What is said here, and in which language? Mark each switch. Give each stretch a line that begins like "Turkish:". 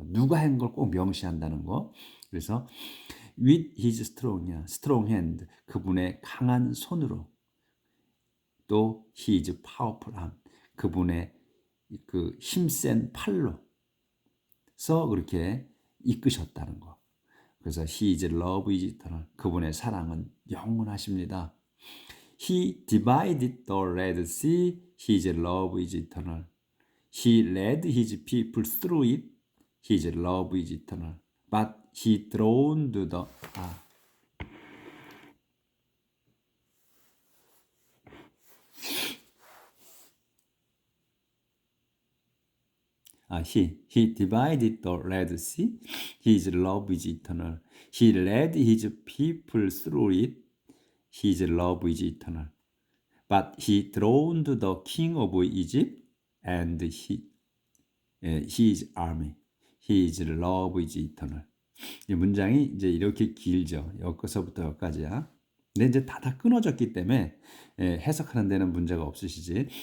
Korean: 누가 한 걸 꼭 명시한다는 거. 그래서
English: with his strong hand
Korean: 그분의 강한 손으로 또
English: his powerful arm
Korean: 그분의 그 힘센 팔로서 그렇게 이끄셨다는 거.
English: 그래서 his love is eternal
Korean: 그분의 사랑은 영원하십니다.
English: He divided the Red Sea. His love is eternal. He led his people through it. His love is eternal. But he drowned the He divided the Red Sea. His love is eternal. He led his people through it. His love is eternal. But he drowned the king of Egypt and his army. His love is eternal.
Korean: 이 문장이 이제 이렇게 길죠. 여기서부터 여기까지야. 근데 이제 다 끊어졌기 때문에 해석하는 데는 문제가 없으시지.